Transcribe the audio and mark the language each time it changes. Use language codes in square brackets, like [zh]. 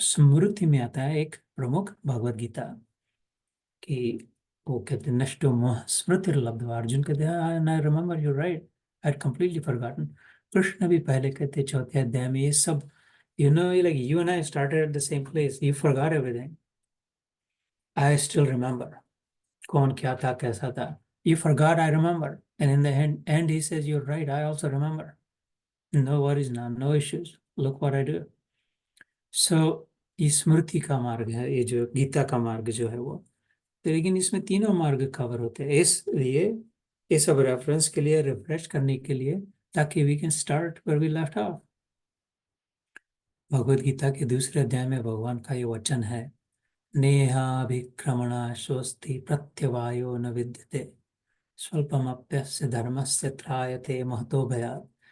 [hi] और स्मृति में आता है एक प्रमुख भगवत गीता की। वो कहते हैं [sa] नष्टो मोह स्मृतिर्लब्ध्वा, [hi] अर्जुन कहते हैं [en] I remember, you right, I had completely forgotten. [hi] Krishna भी पहले कहते 4 अध्याय में ये सब, [en] You know, like you and I started at the same place, you forgot everything, I still remember. [hi] कौन क्या था, कैसा था, [en] you forgot, I remember, and in the end he says, you're right, I also remember, no worries now, no issues, look what I do। [hi] so ये स्मृति का मार्ग है, ये जो गीता का मार्ग जो है वो। तो लेकिन इसमें तीनों मार्ग कवर होते हैं, इसलिए ये सब रेफरेंस के लिए, रिफ्रेश करने के लिए, ताकि [en] We can start where we left off। [hi] Bhagavad Gita के 2 अध्याय में भगवान का ये वचन है, [sa] नेहाभिक्रमणा स्वस्ति प्रत्यवायो न विद्यते स्वल्पमप्यस्य धर्मस्य त्रायते महतो भयात्।